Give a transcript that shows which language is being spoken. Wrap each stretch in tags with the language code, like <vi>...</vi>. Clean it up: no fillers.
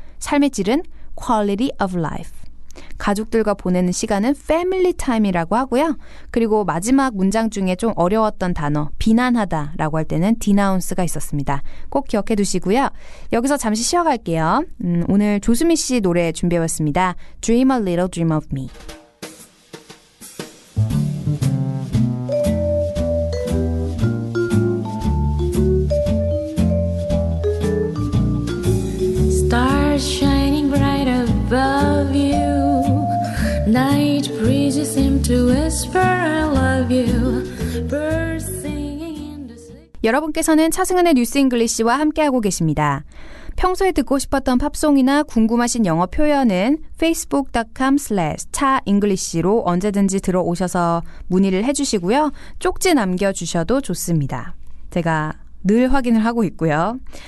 <ko>삶의 질은 quality of life. 가족들과 보내는 시간은 family time이라고 하고요. 그리고 마지막 문장 중에 좀 어려웠던 단어, 비난하다라고 할 때는 denounce가 있었습니다. 꼭 기억해 두시고요. 여기서 잠시 쉬어갈게요. 오늘 조수미 씨 노래 준비해봤습니다.</ko> <en>Dream a little dream of me. Stars shining bright above you. Night breezes seem to whisper I love you. Birds singing in the sea.</en> <ko>여러분께서는 차승은의 뉴스 잉글리시와 함께하고 계십니다. 평소에 듣고 싶었던 팝송이나 궁금하신 영어 표현은 facebook.com/차잉글리시로 언제든지 들어오셔서 문의를 해주시고요. 쪽지 남겨주셔도 좋습니다. 제가 늘 확인을 하고 있고요.</ko>